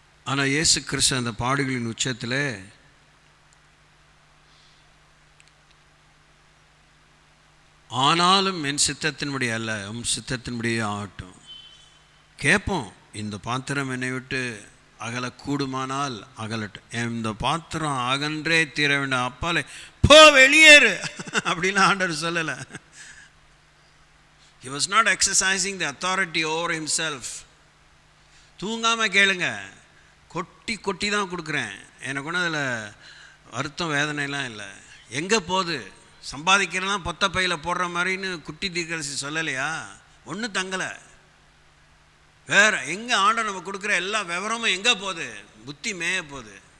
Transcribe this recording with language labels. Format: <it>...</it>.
<ta>ஆனால் இயேசு கிறிஸ்து அந்த பாடுகளின் உச்சத்தில் ஆனாலும் என் சித்தத்தின்படி அல்ல, சித்தத்தின்படியே ஆகட்டும். கேட்போம், இந்த பாத்திரம் என்னை விட்டு அகலக்கூடுமானால் அகலட்டும், இந்த பாத்திரம் அகன்றே தீர வேண்டாம், அப்பாலே போ வெளியேறு அப்படின்னு ஆண்டவர் சொல்லலை.</ta> <en>He was not exercising the authority over himself.</en> <ta>தூங்காமல் கேளுங்க, கொட்டி தான் கொடுக்குறேன், எனக்கு ஒன்றும் அதில் வருத்தம் வேதனைலாம் இல்லை. எங்கே போகுது? சம்பாதிக்கிறலாம் பொத்த பையில் போடுற மாதிரின்னு குட்டி தீர்க்கரசி சொல்லலையா? ஒன்றும் தங்கலை. வேறு எங்கே ஆண்டவர் நம்ம கொடுக்குற எல்லா விவரமும் எங்கே போகுது? புத்தி மேய போகுது.</ta>